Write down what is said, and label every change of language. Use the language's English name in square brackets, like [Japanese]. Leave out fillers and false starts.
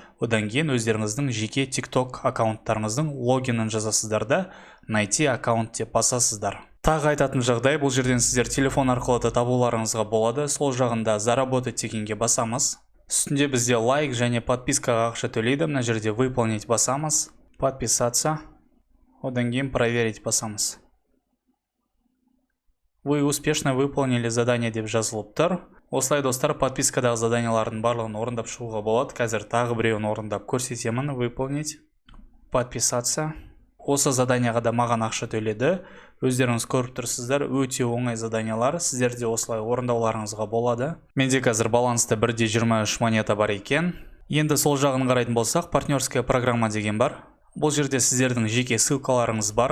[Kazakh] Одан кейін өздеріңіздің жеке TikTok аккаунттарыңыздың логинін жазасыздар да найти аккаунт деп басасыздар. Тағы айтатын жағдай, бұл жерден сіздер телефон арқылы да табуларыңызға болады. Сол жағында заработать дегенге басамыз. Үстінде бізде лайк және подпискаға ақша төлейді. Мына жерде выполнить басамыз. Подписаться. Одан кейін проверить басамыз. [Russian] Вы успешно выполнили задание [Kazakh] деп жазылып тұр. Осылай достар, подпискадағы заданиялардың барлығын орындап шығуға болады. Қазір тағы біреуін орындап көрсетемін. Выполнить, подписаться. Осы заданияға да маған ақша төледі. Өздеріңіз көріп тұрсыздар, өте оңай заданиялар. Сіздерде осылай орындауларыңызға болады. Менде қазір баланста 1,23 монета бар екен. Енді сол жағын қарайтын болсақ, партнерская программа деген бар. Бұл жерде сіздердің жеке ссылкаларыңыз бар.